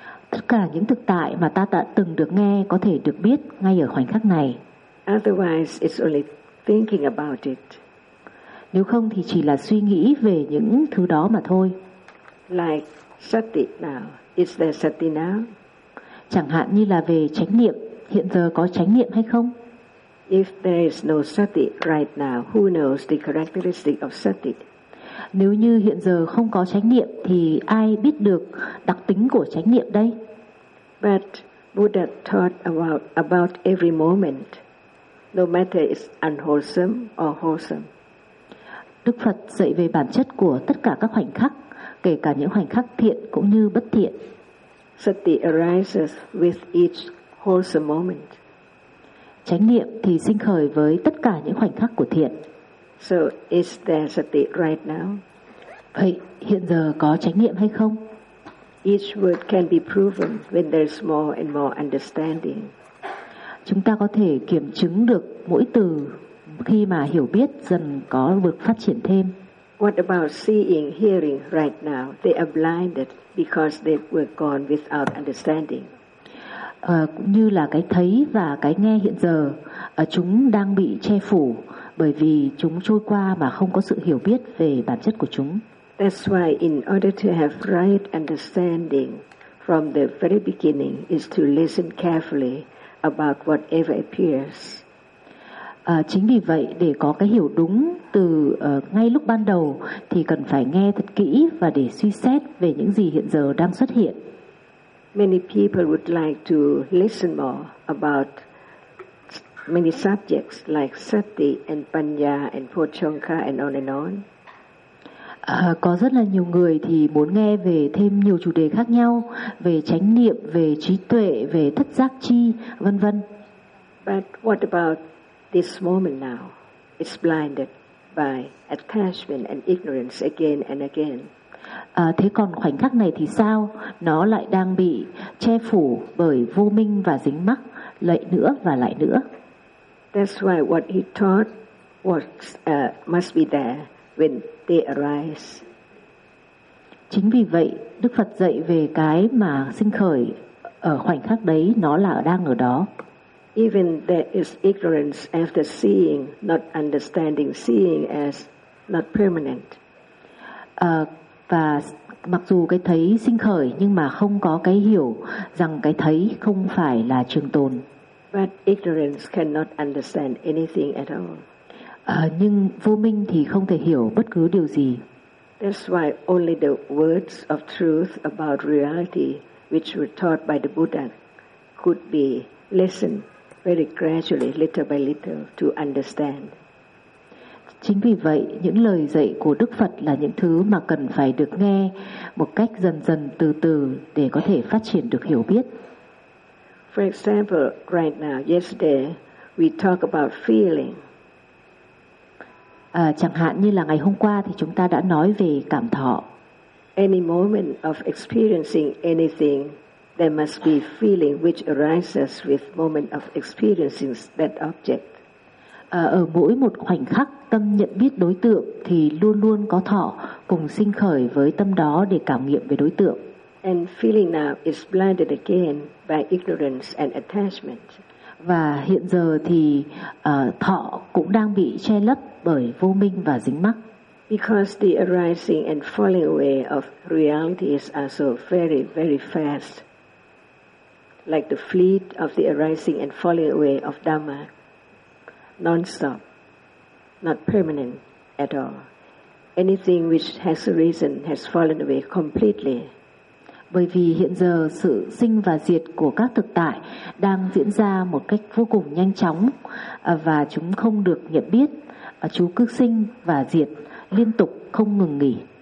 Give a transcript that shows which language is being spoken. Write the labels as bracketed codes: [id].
[vi] Tất cả những thực tại mà ta đã từng được nghe có thể được biết ngay ở khoảnh khắc này. [en] Otherwise, it's only thinking about it. [vi] Nếu không thì chỉ là suy nghĩ về những thứ đó mà thôi. [en] Like sati now, is there sati now? [vi] Chẳng hạn như là về chánh niệm, hiện giờ có chánh niệm hay không? [en] If there is no sati right now, who knows the characteristic of sati? [vi] Nếu như hiện giờ không có chánh niệm thì ai biết được đặc tính của chánh niệm đây? [en] But Buddha taught about every moment. No matter it's unwholesome or wholesome. [vi] Đức Phật dạy về bản chất của tất cả các khoảnh khắc, kể cả những khoảnh khắc thiện cũng như bất thiện. [en] Sati arises with each wholesome moment. [vi] Chánh niệm thì sinh khởi với tất cả những khoảnh khắc của thiện. [en] So is there sati right now? [vi] Vậy hiện giờ có chánh niệm hay không? [en] Each word can be proven when there's more and more understanding. [vi] Chúng ta có thể kiểm chứng được mỗi từ khi mà hiểu biết dần có bước phát triển thêm. [en] What about seeing, hearing right now? They are blinded because they were gone without understanding. [vi] Cũng như là cái thấy và cái nghe hiện giờ, chúng đang bị che phủ bởi vì chúng trôi qua mà không có sự hiểu biết về bản chất của chúng. [en] That's why in order to have right understanding from the very beginning is to listen carefully about whatever appears. [vi] Chính vì vậy, để có cái hiểu đúng từ ngay lúc ban đầu thì cần phải nghe thật kỹ và để suy xét về những gì hiện giờ đang xuất hiện. [en] Many people would like to listen more about many subjects like sati and panya and pochonka and on and on. [vi] Có rất là nhiều người thì muốn nghe về thêm nhiều chủ đề khác nhau, về chánh niệm, về trí tuệ, về thất giác chi, vân vân. [en] But what about this moment now? It's blinded by attachment and ignorance again and again. [vi] Thế còn khoảnh khắc này thì sao? Nó lại đang bị che phủ bởi vô minh và dính mắc, lại nữa và lại nữa. [en] That's why what he taught was must be there when they arise. [vi] Chính vì vậy, Đức Phật dạy về cái mà sinh khởi ở khoảnh khắc đấy, nó là đang ở đó. [en] Even there is ignorance after seeing, not understanding seeing as not permanent. [vi] Và mặc dù cái thấy sinh khởi nhưng mà không có cái hiểu rằng cái thấy không phải là trường tồn. [en] But ignorance cannot understand anything at all. [vi] Nhưng vô minh thì không thể hiểu bất cứ điều gì. [en] That's why only the words of truth about reality which were taught by the Buddha could be listened very gradually, little by little, to understand. [vi] Chính vì vậy, những lời dạy của Đức Phật là những thứ mà cần phải được nghe một cách dần dần từ từ để có thể phát triển được hiểu biết. [en] For example, right now, yesterday, we talk about feeling. [vi] Chẳng hạn như là ngày hôm qua thì chúng ta đã nói về cảm thọ. [en] Any moment of experiencing anything, there must be feeling which arises with moment of experiencing that object. [vi] Ở mỗi một khoảnh khắc tâm nhận biết đối tượng thì luôn luôn có thọ cùng sinh khởi với tâm đó để cảm nghiệm về đối tượng. [en] And feeling now is blinded again by ignorance and attachment. [vi] Và hiện giờ thì thọ cũng đang bị che lấp bởi vô minh và dính mắc. [en] Because the arising and falling away of realities are so very, very fast. Like the fleet of the arising and falling away of Dhamma. Non-stop, not permanent at all. Anything which has arisen has fallen away completely. [vi] Bởi vì hiện giờ sự sinh và diệt của các thực tại đang diễn ra một cách vô cùng nhanh chóng và chúng không được nhận biết. Chú cứ sinh và diệt liên tục không ngừng nghỉ.